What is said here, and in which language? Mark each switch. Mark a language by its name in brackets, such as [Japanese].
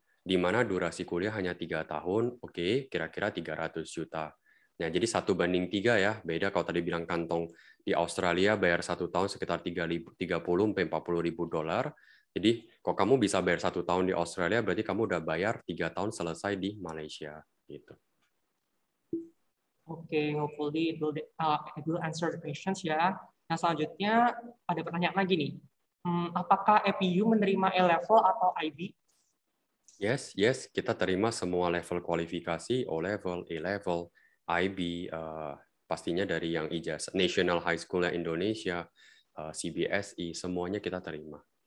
[Indonesian] Di mana durasi kuliah hanya 3 tahun, oke, kira-kira 300 juta. Nah, jadi 1:3 ya, beda kalau tadi bilang kantong di Australia bayar 1 tahun sekitar 30-40 ribu dolar. Jadi, kalau kamu bisa bayar 1 tahun di Australia, berarti kamu udah bayar 3 tahun selesai di Malaysia. Gitu. [English] Oke, hopefully it will answer the questions ya. [Indonesian] Nah, selanjutnya ada pertanyaan lagi nih. Apakah EPU menerima A-level atau IB? Yes, kita terima semua level kualifikasi, O-level, A-level, IB, pastinya dari yang ijazah National High School Indonesia, CBSE, semuanya kita terima.